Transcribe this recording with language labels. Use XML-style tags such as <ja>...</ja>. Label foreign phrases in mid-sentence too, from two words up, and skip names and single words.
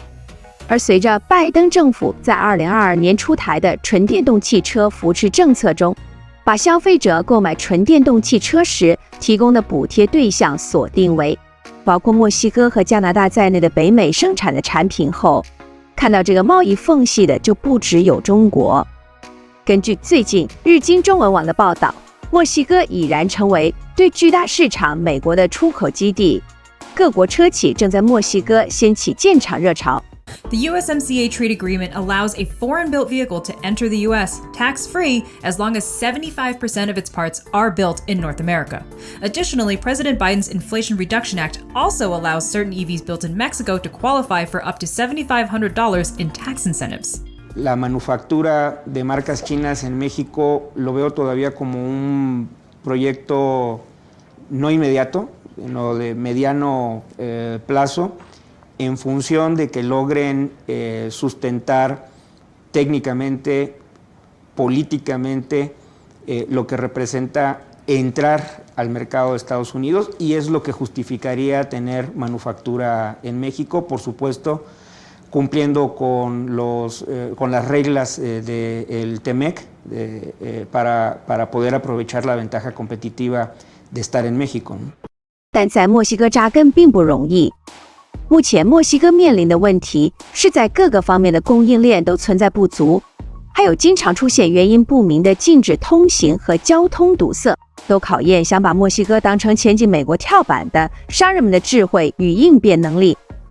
<zh>而随着拜登政府在2022年出台的纯电动汽车扶持政策中，把消费者购买纯电动汽车时提供的补贴对象锁定为包括墨西哥和加拿大在内的北美生产的产品后，看到这个贸易缝隙的就不只有中国。根据最近日经中文网的报道，墨西哥已然成为对巨大市场美国的出口基地，各国车企正在墨西哥掀起建厂热潮。</zh> <en>The USMCA trade agreement allows a foreign-built vehicle to enter the US tax-free as long as 75% of its parts are built in North America. Additionally, President Biden's Inflation Reduction Act also allows certain EVs built in Mexico to qualify for up to $7,500 in tax incentives.</en> <es>La manufactura de marcas chinas en México lo veo todavía como un proyecto no inmediato, sino de mediano plazo, en función de que logren sustentar técnicamente, políticamente, lo que representa entrar al mercado de Estados Unidos y es lo que justificaría tener manufactura en México, por supuesto, cumpliendo con las reglas del TEMEC para poder aprovechar la ventaja competitiva de estar en México.</es> <zh>但在墨西哥扎根并不容易。目前墨西哥面临的问题是在各个方面的供应链都存在不足，还有经常出现原因不明的禁止通行和交通堵塞，都考验想把墨西哥当成前进美国跳板的商人们的智慧与应变能力。</zh>